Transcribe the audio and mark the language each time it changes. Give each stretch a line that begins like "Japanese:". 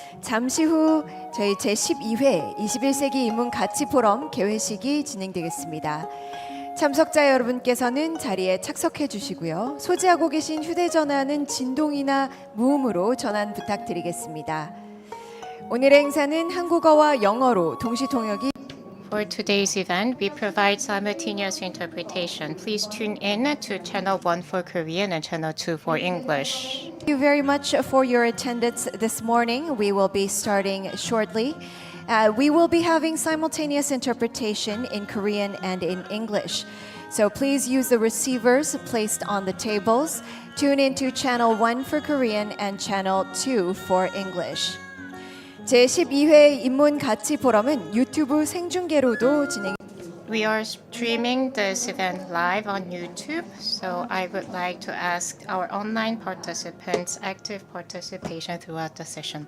Korean: 잠시 후 저희 제12회 21세기 인문 가치 포럼 개회식이 진행되겠습니다. 참석자 여러분께서는 자리에 착석해 주시고요. 소지하고 계신 휴대전화는 진동이나 무음으로 전환 부탁드리겠습니다. 오늘의 행사는 한국어와 영어로 동시 통역이
English: For today's event, we provide simultaneous interpretation. Please tune in to Channel 1 for Korean and Channel 2 for English. Thank you very much for your attendance this morning. We will be starting shortly. We will be having simultaneous interpretation in Korean and in English. So please use the receivers placed on the tables. Tune into Channel 1 for Korean and Channel 2 for English.
Korean: 제12회 인문 가치 포럼은 유튜브 생중계로도 진행.
English: We are streaming this event live on YouTube, so I would like to ask our online participants active participation throughout the session.